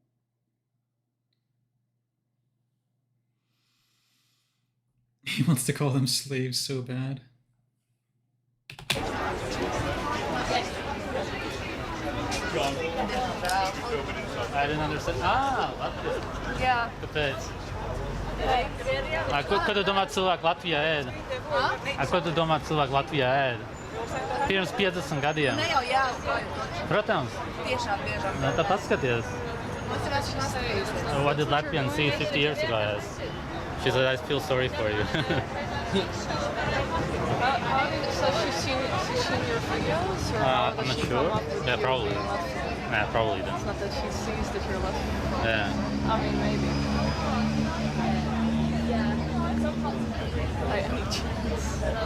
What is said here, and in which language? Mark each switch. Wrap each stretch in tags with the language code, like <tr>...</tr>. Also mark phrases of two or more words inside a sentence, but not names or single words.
<en>He wants to call them slaves so bad. I didn't understand.</en> <lv>Jā. Kāpēc? Ko tu domā cilvēki Latvijā ēd? Ko tu domā cilvēki Latvijā ēd? Pirms 50 gadiem. Ne jau jāatklāj. Protams. Tiešām. Nu, tā paskaties. Mums ir esmu skatījusies.</lv> <en>What did Latvians see 50 years ago as? She said, I feel sorry for you. So she's seen your videos? Or I'm not sure. Yeah, probably. Yeah, probably then. It's not that she sees that you're Latvian. Yeah. I mean, maybe. By any chance.</en>